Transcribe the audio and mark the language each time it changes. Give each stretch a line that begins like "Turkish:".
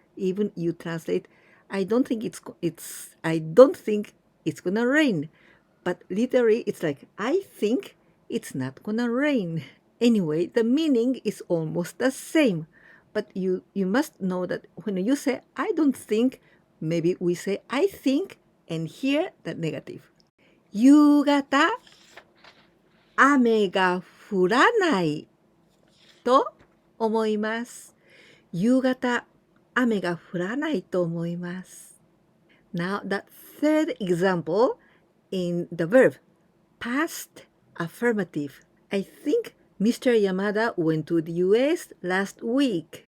English: Even you translate, I don't think it's gonna rain. But literally, it's like, I think it's not gonna rain. Anyway, the meaning is almost the same. But you must know that when you say, I don't think, maybe we say, I think, and here the negative.
Japanese: 夕方、雨が降らないと思います。夕方、雨が降らないと思います。
English: Now, the third example in the verb, past affirmative. I think Mr. Yamada went to the US last week.